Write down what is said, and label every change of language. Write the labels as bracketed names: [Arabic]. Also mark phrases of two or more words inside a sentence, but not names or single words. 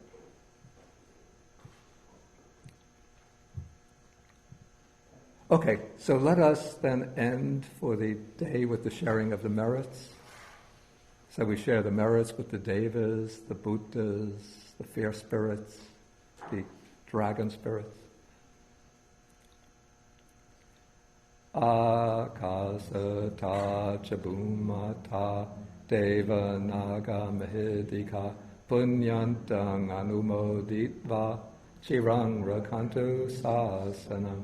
[English] Okay, so let us then end for the day with the sharing of the merits. So we share the merits with the Devas, the Buddhas, the fear spirits, the dragon spirits. [Pali] Akasata chabumata deva naga mahidika punyantang anumoditva chirang rakantu sasanam.